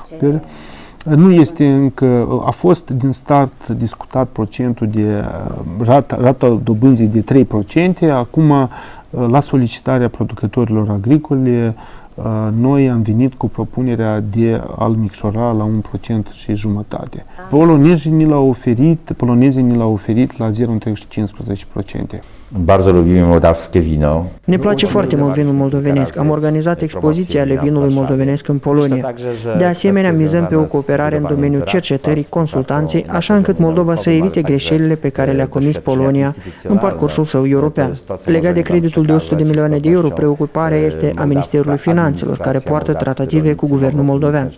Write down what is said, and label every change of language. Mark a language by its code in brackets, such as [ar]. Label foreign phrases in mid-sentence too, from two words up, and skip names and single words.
[ro] Nu este încă, a fost din start discutat procentul de rata dobânzii de 3%, acum la solicitarea producătorilor agricole noi am venit cu propunerea de a-l micșora la 1,5%. Polonezii ni l-au oferit la 0,15%. [pl] Bardzo lubimy mołdawskie wino. [ro] Ne place foarte mult vinul moldovenesc. Am organizat expoziții ale vinului moldovenesc în Polonia. De asemenea, mizăm pe o cooperare în domeniul cercetării, consultanței, așa încât Moldova să evite greșelile pe care le-a comis Polonia în parcursul său european. Legat de creditul de 100 de milioane de euro, preocuparea este a Ministerului Finanțelor, care poartă tratative cu guvernul moldovean.